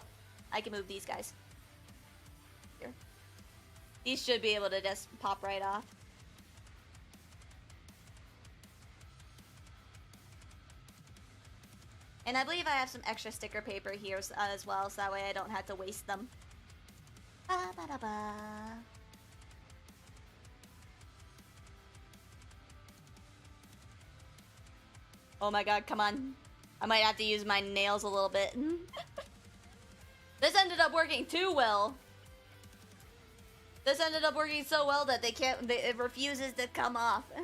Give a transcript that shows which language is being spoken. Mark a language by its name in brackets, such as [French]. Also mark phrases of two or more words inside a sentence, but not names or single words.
[English] I can move these guys. Here. These should be able to just pop right off. And I believe I have some extra sticker paper here as well, so that way I don't have to waste them. Ba-ba-da-ba. Oh my god, come on. I might have to use my nails a little bit. This ended up working too well. This ended up working so well that it refuses to come off.